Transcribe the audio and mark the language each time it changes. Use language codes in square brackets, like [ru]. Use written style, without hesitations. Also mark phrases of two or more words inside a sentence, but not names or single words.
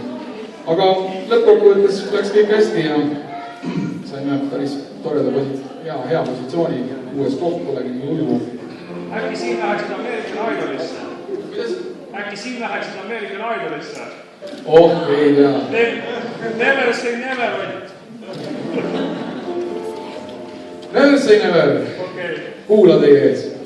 [et] Aga lõppkokkuvõttes läks kõik hästi ja saime päris toreda hea positsiooni uues koht, polegi nii hullu. Äkki siin läheksid American Idolisse? Kuidas? Äkki siin läheksid American Idolisse? Oh, ei tea. [en] Never say never, Ott. Never say never. Okay. [et] Kuula teie ees.